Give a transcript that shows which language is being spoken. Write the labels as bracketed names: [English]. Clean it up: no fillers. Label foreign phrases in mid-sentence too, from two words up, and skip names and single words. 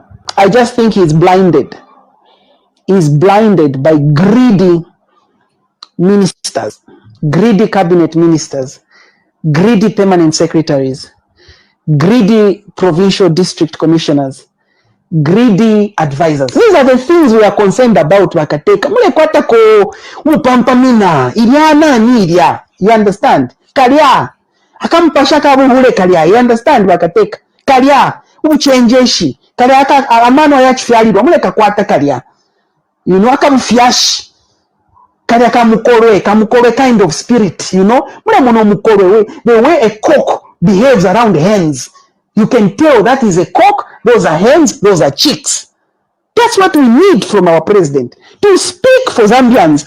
[English] I just think he's blinded. He's blinded by greedy ministers, greedy cabinet ministers, greedy permanent secretaries, greedy provincial district commissioners, greedy advisors. These are the things we are concerned about. [Bemba] Wakateka mule kwata ko upampamina iliana ni ilia. [English] You understand? [Bemba] Kalia akampasha kabuhule kalia. [English] You understand? [Bemba] Wakateka kalia uchenjeshi kalia aka amano ya chifyalidwa mule kakwata kalia. [English] You know, [Bemba] akamfyashi kalia kamukorwe [English] kind of spirit. You know, [Bemba] mule mono mukorwe. [English] The way a cock behaves around hens, you can tell that is a cock. Those are hens, those are chicks. That's what we need from our president, to speak for Zambians.